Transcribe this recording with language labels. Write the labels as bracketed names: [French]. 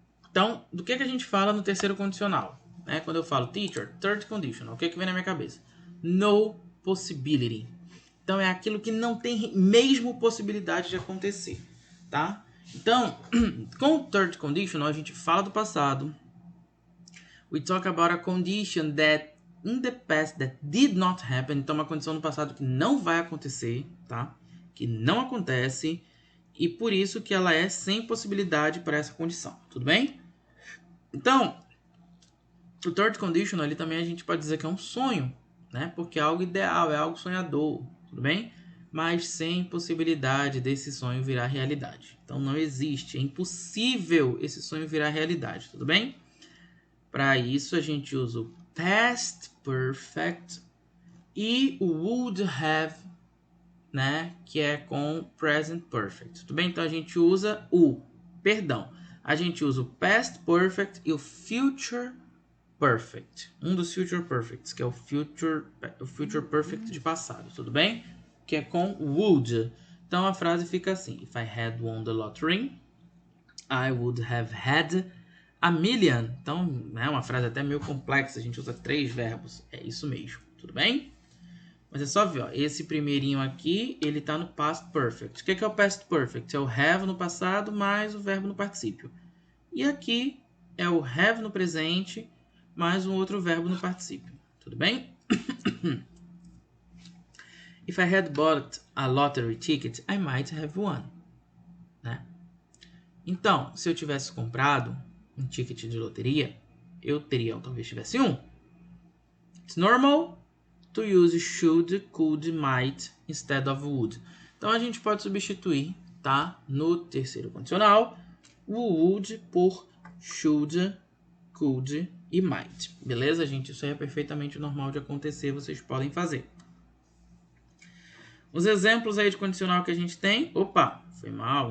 [Portuguese] Então, do que a gente fala no terceiro condicional? Né? Quando eu falo teacher, third conditional, o que vem na minha cabeça? No possibility. Então é aquilo que não tem mesmo possibilidade de acontecer, tá? Então, com o third conditional a gente fala do passado. [English] We talk about a condition that in the past that did not happen. [Portuguese] Então, uma condição no passado que não vai acontecer, tá? Que não acontece. E por isso que ela é sem possibilidade para essa condição. Tudo bem? Então, o third conditional, ele também a gente pode dizer que é um sonho, né? Porque é algo ideal, é algo sonhador. Tudo bem? Mas sem possibilidade desse sonho virar realidade. Então, não existe. É impossível esse sonho virar realidade. Tudo bem? Para isso, a gente usa o past perfect e o would have, né? Que é com present perfect. Tudo bem? Então, a gente usa a gente usa o past perfect e o future perfect. Um dos future perfects, que é o future perfect de passado. Tudo bem? Que é com would. Então, a frase fica assim. [English] If I had won the lottery, I would have had a million. [Portuguese] Então, é uma frase até meio complexa. A gente usa 3 verbos. É isso mesmo. Tudo bem? Mas é só ver, ó. Esse primeirinho aqui, ele tá no past perfect. O que é o past perfect? É o have no passado mais o verbo no particípio. E aqui é o have no presente mais um outro verbo no particípio. Tudo bem? [English] If I had bought a lottery ticket, I might have won. [Portuguese] Né? Então, se eu tivesse comprado um ticket de loteria, eu teria, ou talvez tivesse um. [English] It's normal to use should, could, might instead of would. [Portuguese] Então a gente pode substituir, tá? No terceiro condicional, o would por should, could e might. Beleza, gente? Isso aí é perfeitamente normal de acontecer, vocês podem fazer. Os exemplos aí de condicional que a gente tem... Opa, foi mal.